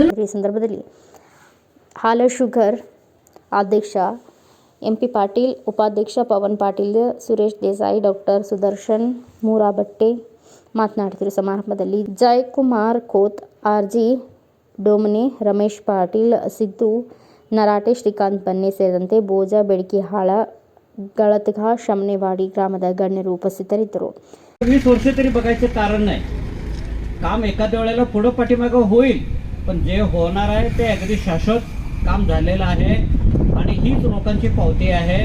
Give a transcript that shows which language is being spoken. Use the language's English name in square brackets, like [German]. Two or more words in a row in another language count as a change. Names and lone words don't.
[Kannada] ಈ ಸಂದರ್ಭದಲ್ಲಿ ಹಾಲ ಶುಗರ್ ಅಧ್ಯಕ್ಷ MP ಪಾಟೀಲ್, ಉಪಾಧ್ಯಕ್ಷ ಪವನ್ ಪಾಟೀಲ್, ಸುರೇಶ್ ದೇಸಾಯಿ, ಡಾಕ್ಟರ್ ಸುದರ್ಶನ್ ಮೂರಾಬಟ್ಟೆ ಮಾತನಾಡಿದರು. ಸಮಾರಂಭದಲ್ಲಿ ಜಯಕುಮಾರ್ ಖೋತ್, RG ಡೋಮನೆ, ರಮೇಶ್ ಪಾಟೀಲ್, ಸಿದ್ದು ನರಾಟೆ, ಶ್ರೀಕಾಂತ್ ಬನ್ನೆ ಸೇರಿದಂತೆ ಬೋಜ, ಬೇಡಕಿಹಾಳ, ಗಳತಗಾ, ಶಮನೇವಾಡಿ ಗ್ರಾಮದ ಗಣ್ಯರು ಉಪಸ್ಥಿತರಿದ್ದರು. [Marathi] 20 वर्ष तरी बघायचं कारण नाही. काम एखाद्या वेळेला पुढं पाठीमागं होईल, पण जे होणार आहे ते अगदी शाश्वत काम झालेलं आहे आणि हीच लोकांची पावती आहे.